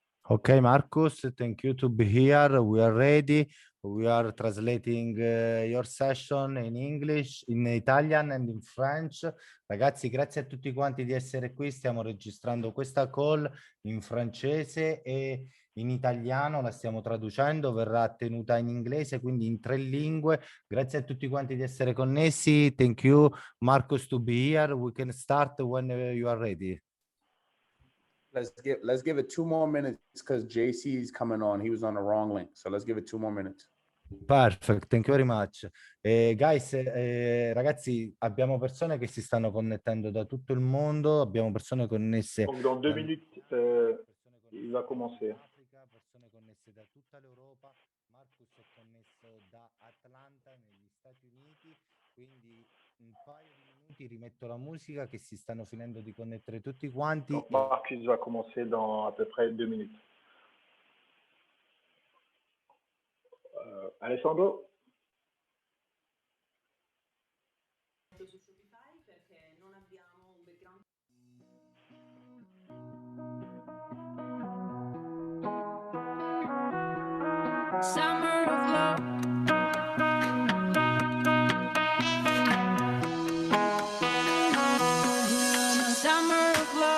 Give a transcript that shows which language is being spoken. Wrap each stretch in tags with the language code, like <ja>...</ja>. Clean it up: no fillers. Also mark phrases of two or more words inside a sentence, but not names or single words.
<en>Okay, Marcus, thank you to be here. We are ready. We are translating your session in English, in Italian and in French.</en> <it>Ragazzi, grazie a tutti quanti di essere qui. Stiamo registrando questa call in francese e in italiano, la stiamo traducendo, verrà tenuta in inglese, quindi in 3 lingue. Grazie a tutti quanti di essere connessi.</it> <en>Thank you, Marcus, to be here. We can start when you are ready. Let's give it 2 more minutes because JC is coming on. He was on the wrong link. So let's give it 2 more minutes. Perfect, thank you very much. Guys,</en> <it>ragazzi, abbiamo persone che si stanno connettendo da tutto il mondo, abbiamo persone connesse.</it> <fr>Donc dans 2 minutes, il va commencer.</fr> <it>Persone connesse da tutta l'Europa. Marcus è connesso da Atlanta negli Stati Uniti, quindi un paio di minuti rimetto la musica che si stanno finendo di connettere tutti quanti.</it> <fr>Donc Marcus va commencer dans à peu près 2 minutes.</fr> <it>Alessandro? Su Shopify perché non abbiamo un background.</it> <en>Summer of love. Summer of love.</en>